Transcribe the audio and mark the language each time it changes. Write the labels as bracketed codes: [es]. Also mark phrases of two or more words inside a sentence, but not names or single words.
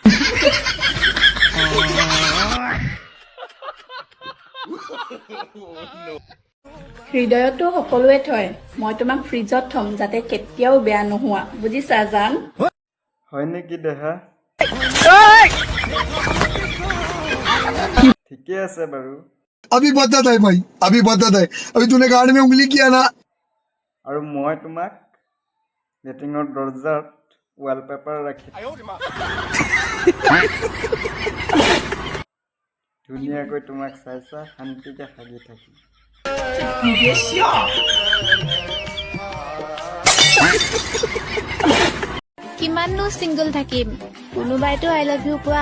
[as] হৃদয়তো সকলোৱে থয়, মই তোমাক ফ্ৰিজত থম যাতে কেতিয়াও বেয়া নোহোৱা, বুজিছা জান? হয় নেকি দেহা? ঠিকে আছে বাৰু। [hi] अभी बदत है भाई, अभी बदत है। अभी तूने गाड़ में उंगली किया ना। [as] আৰু মই তোমাক লেট্ৰিনৰ দৰ্জাত ৱালপেপাৰ ৰাখি ধুনীয়াকৈ তোমাক চাই চাই শান্তিকে হাগি থাকিম। কিমাননো চিংগল থাকিম, কোনোবাইতো [en] I love you [as] কোৱা।